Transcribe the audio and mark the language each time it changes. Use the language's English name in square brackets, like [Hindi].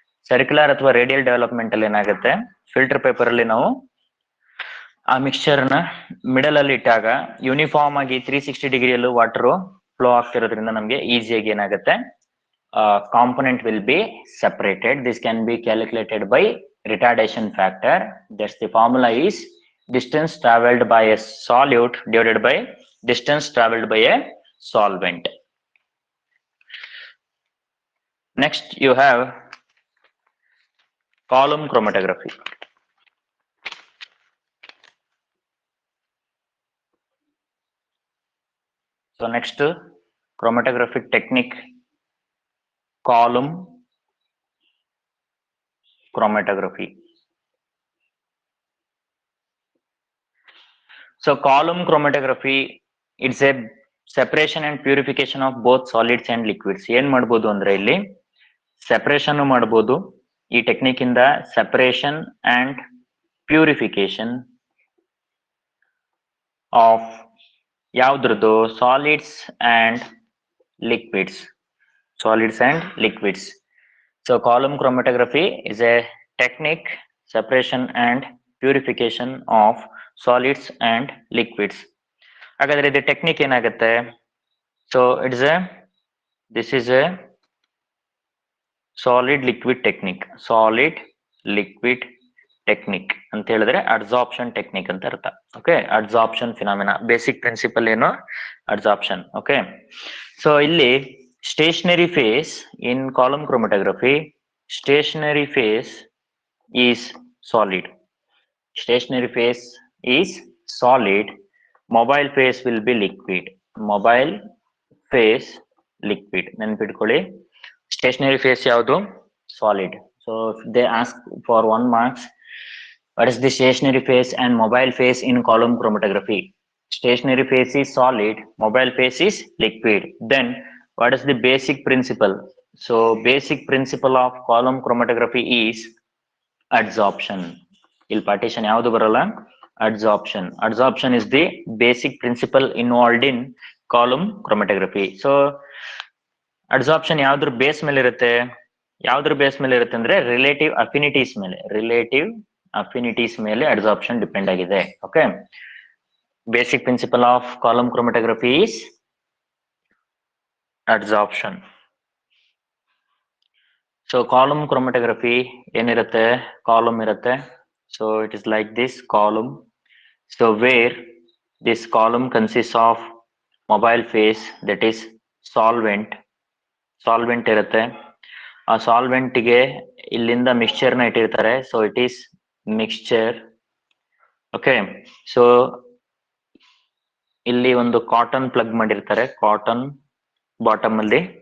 [Kannada] Circular ಅಥವಾ radial development ಅಲ್ಲಿ ಏನಾಗುತ್ತೆ, ಫಿಲ್ಟರ್ ಪೇಪರ್ ಅಲ್ಲಿ ನಾವು ಆ ಮಿಕ್ಸ್ಚರ್ ನ ಮಿಡಲ್ ಅಲ್ಲಿ ಇಟ್ಟಾಗ ಯೂನಿಫಾರ್ಮ್ ಆಗಿ 360 ಡಿಗ್ರಿಯಲ್ಲೂ ವಾಟರ್ ಫ್ಲೋ ಆಗ್ತಿರೋದ್ರಿಂದ ನಮ್ಗೆ ಈಸಿಯಾಗಿ ಏನಾಗುತ್ತೆ, [English] component will be separated. This can be calculated by retardation factor. That's the formula is distance traveled by a solute divided by distance traveled by a solvent. Next you have column chromatography. So next chromatographic technique, column chromatography. So column chromatography, it's a separation and purification of both solids and liquids. [Kannada] ಏನ್ ಮಾಡ್ಬೋದು ಅಂದ್ರೆ ಇಲ್ಲಿ separation ಮಾಡ್ಬೋದು ಈ technique ಇಂದ, separation and purification of ಯಾವ್ದ್ರದ್ದು solids and liquids, [English] solids and liquids. So column chromatography is a technique separation and purification of solids and liquids. [Kannada] ಹಾಗಾದ್ರೆ ಇದು technique ಏನಾಗುತ್ತೆ? [English] So this is a solid liquid technique. [Kannada] Solid liquid technique ಅಂತ ಹೇಳಿದ್ರೆ adsorption technique ಅಂತ ಅರ್ಥ. [English] Okay, adsorption phenomena, basic principle ಏನು? Adsorption. Okay, so ಇಲ್ಲಿ stationary phase in column chromatography, stationary phase is solid. Stationary phase is solid. Mobile phase will be liquid. Mobile phase liquid. [Kannada] ನೆನ್ಪಿಟ್ಕೊಳ್ಳಿ, stationary phase ಯಾವುದು? Solid. [English] So they ask for 1 marks, what is the stationary phase and mobile phase in column chromatography? Stationary phase is solid, mobile phase is liquid. Then what is the basic principle? So basic principle of column chromatography is adsorption. [Kannada] ಇಲ್ಲಿ partition ಯಾವುದು ಬರಲ್ಲ? [English] adsorption. Adsorption is the basic principle involved in column chromatography. [Kannada] So adsorption ಯಾವ್ದ್ರ base ಮೇಲೆ ಇರುತ್ತೆ? ಯಾವ್ದ್ರ base ಮೇಲೆ ಇರುತ್ತೆ ಅಂದ್ರೆ ರಿಲೇಟಿವ್ ಅಫಿನಿಟೀಸ್ ಮೇಲೆ. ರಿಲೇಟಿವ್ ಅಫಿನಿಟೀಸ್ ಮೇಲೆ [English] adsorption depend ಆಗಿದೆ. Okay, basic principle of column chromatography is adsorption. [Kannada] So column ಕ್ರೋಮಟೋಗ್ರಫಿ ಏನಿರುತ್ತೆ? ಕಾಲಮ್ ಇರುತ್ತೆ. [English] So it is like this column. So where this column consists of mobile phase, that is solvent. [Kannada] Solvent ಇರುತ್ತೆ. ಆ solvent ಗೆ ಇಲ್ಲಿಂದ mixture ನ ಇಟ್ಟಿರ್ತಾರೆ. [English] So it is mixture. [Kannada] Okay, so ಇಲ್ಲಿ ಒಂದು ಕಾಟನ್ ಪ್ಲಗ್ ಮಾಡಿರ್ತಾರೆ, ಕಾಟನ್ ಬಾಟಮ್ ಅಲ್ಲಿ.